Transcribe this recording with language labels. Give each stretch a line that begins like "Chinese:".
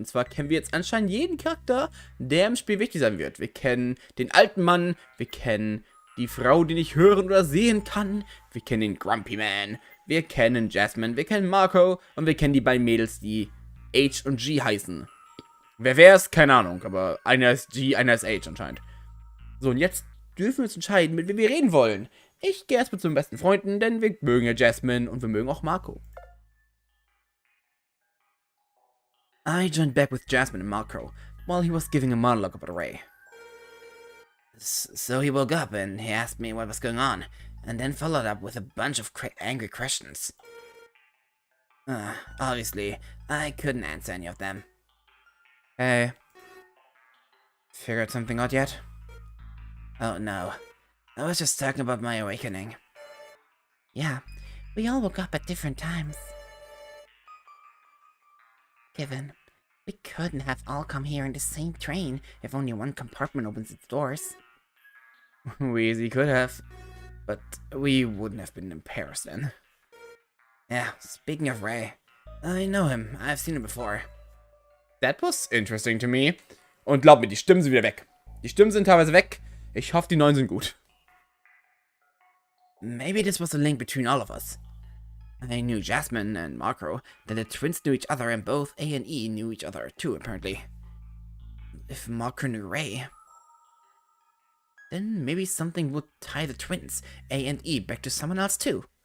German: Und zwar kennen wir jetzt anscheinend jeden Charakter, der im Spiel wichtig sein wird. Wir kennen den alten Mann, wir kennen die Frau, die nicht hören oder sehen kann, wir kennen den Grumpy Man, wir kennen Jasmine, wir kennen Marco und wir kennen die beiden Mädels, die H und G heißen. Wer wär's? Keine Ahnung, aber einer ist G, einer ist H anscheinend. So, und jetzt dürfen wir uns entscheiden, mit wem wir reden wollen. Ich gehe erstmal zu den besten Freunden, denn wir mögen ja Jasmine und wir mögen auch Marco.
English: I joined back with Jasmine and Marco while he was giving a monologue about Ray. So he woke up and he asked me what was going on, and then followed up with a bunch of angry questions. Obviously, I couldn't answer any of them. Hey, figured something out yet? Oh no, I was just talking about my awakening. Yeah, we all woke up at different times. Given, we couldn't have all come here in the same train if only one compartment opens its doors. We easily could have, but we wouldn't have been in Paris then. Yeah, speaking of Ray, I know him. I've seen him before. That was interesting to me.
German: Und glaub mir, die Stimmen sind wieder weg. Die Stimmen sind teilweise weg. Ich hoffe, die neuen sind gut.
English: Maybe this was a link between all of us. I knew Jasmine and Marco, then the twins knew each other, and both A and E knew each other too, apparently. If Marco knew Ray, then maybe something would tie the twins, A and E, back to someone else too.